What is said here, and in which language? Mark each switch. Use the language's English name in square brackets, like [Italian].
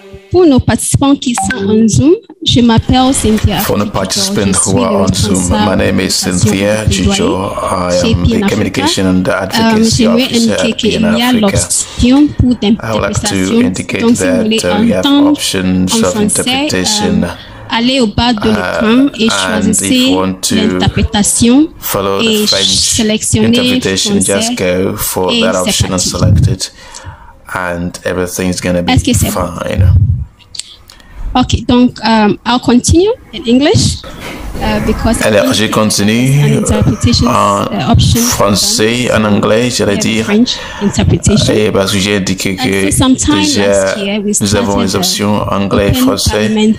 [French] Pour nos participants qui sont en Zoom, je m'appelle Cynthia. [English] For the participants who are on Zoom, my name is Cynthia Jijo. I am the Communication and Advocacy Officer at PN Africa. I would like to indicate that we have options of interpretation. [French] Allez au bas de l'écran et choisissez l'interprétation et sélectionnez français [English] just go for that option and select it, and everything's gonna be fine. Okay, donc I'll continue in English because [French] alors je continue en français, en anglais, j'allais dire, et parce que j'ai indiqué que déjà nous avons les options anglais et français.